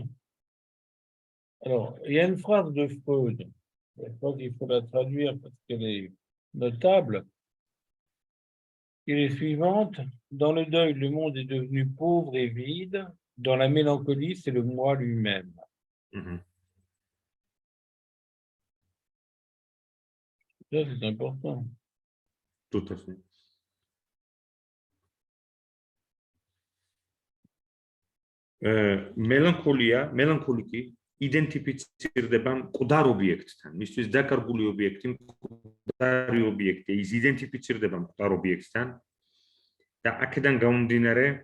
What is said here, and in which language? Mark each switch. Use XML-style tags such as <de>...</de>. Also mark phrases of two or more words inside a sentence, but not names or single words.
<fr>Alors, il y a une phrase de Freud, je crois qu'il faut la traduire parce qu'elle est notable, qui est suivante. Dans le deuil, le monde est devenu pauvre et vide. Dans la mélancolie, c'est le moi lui-même. Ça, c'est important. Tout à fait.</fr> <ka>მელანქოლიკი იდენტიფიცირდება მკვდარ ობიექტთან. მისთვის დაკარგული ობიექტი მკვდარი ობიექტია, ის იდენტიფიცირდება მკვდარ ობიექტთან და აქედან გამომდინარე</ka>